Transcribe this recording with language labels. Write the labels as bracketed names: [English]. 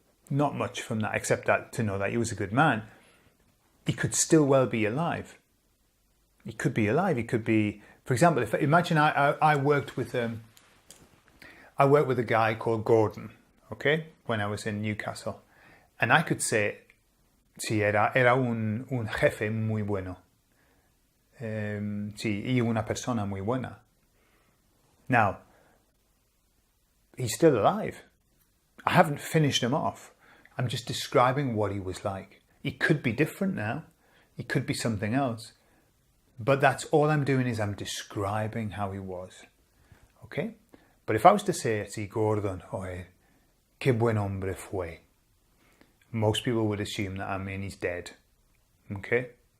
[English] not much from that, except that to know that he was a good man. He could still well be alive. He could be alive. He could be, for example, imagine I worked with a guy called Gordon, okay, when I was in Newcastle, and I could say, [Spanish] sí, era un jefe muy bueno. Sí, y una persona muy buena. [English] Now, he's still alive. I haven't finished him off. I'm just describing what he was like. He could be different now. He could be something else. But that's all I'm doing is I'm describing how he was. Okay? But if I was to say, [Spanish] sí, Gordon, oye, qué buen hombre fue, [English] most people would assume that I mean he's dead. Okay?